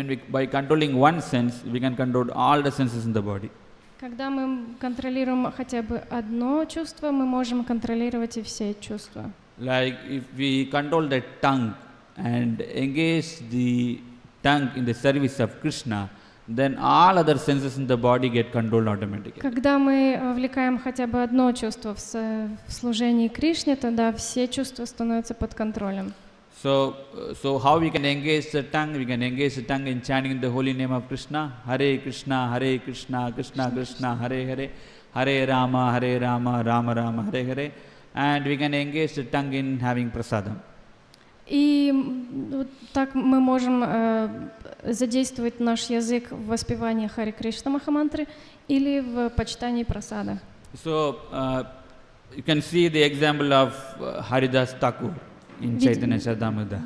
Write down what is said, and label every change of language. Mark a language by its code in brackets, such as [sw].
[en] by controlling one sense, we can control all the senses in the body. [ru] Когда мы контролируем хотя бы одно чувство, мы можем контролировать и все чувства. [en] Like if we control the tongue and engage the tongue in the service of Krishna, then all other senses in the body get controlled automatically. [ru] Когда мы вовлекаем хотя бы одно чувство в служении Кришне, тогда все чувства становятся под контролем. [en] So how we can engage the tongue? We can engage the tongue in chanting the holy name of Krishna. [sa] Hare Krishna, Krishna Krishna, Hare Hare, Hare Rama, Rama Rama, Hare Hare. [en] And we can engage the tongue in having prasadam. [ru] И так мы можем задействовать наш язык в воспевании Харе Кришна Махамантры или в почитании прасада. [en] So you can see the example of Haridas Thakur. in Chaitanya Charitamrita.